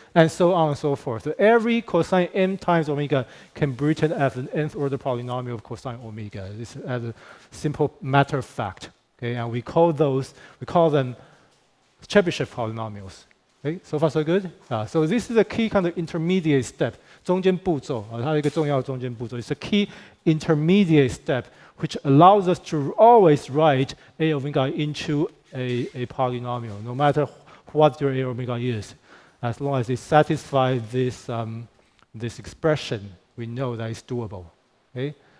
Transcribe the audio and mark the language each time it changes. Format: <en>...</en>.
<en>And so on and so forth. So every cosine m times omega can be written as an nth order polynomial of cosine omega. This is as a simple matter of fact, okay? And we call them Chebyshev polynomials. Okay, so far so good. So this is a key kind of intermediate step.</en> <zh>中间步骤，它有一个重要的中间步骤。</zh> <en>It's a key intermediate step which allows us to always write a omega into a polynomial, no matter what your a omega is. As long as it satisfies this expression, we know that it's doable. Okay.</en>